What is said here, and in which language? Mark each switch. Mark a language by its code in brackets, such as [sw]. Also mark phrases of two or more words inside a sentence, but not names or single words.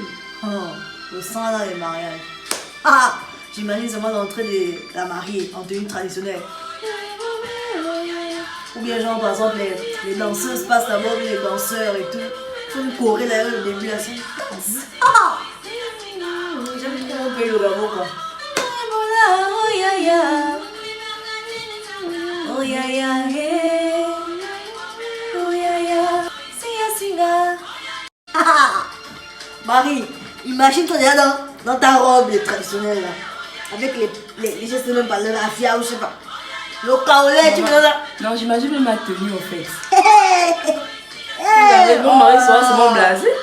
[fr] Oh, le sang dans les mariages. Ah, j'imagine seulement l'entrée de la mariée en tenue traditionnelle. Ou bien genre par exemple les danseuses passent d'abord les danseurs et tout. Faut une choré là au début là. Ah, j'aime trop mon pays le Gabon quoi. Oh ya ya. Oh ya ya hey. Oh ya ya. Singa singa. Ah, Marie, imagine-toi déjà dans ta robe traditionnelle là. Avec les gestes même pas le rafia ou je sais pas. Le kaolé, tu me donnes là. Non, j'imagine même ma tenue en fait. Hey, Mon mari sera souvent blasé.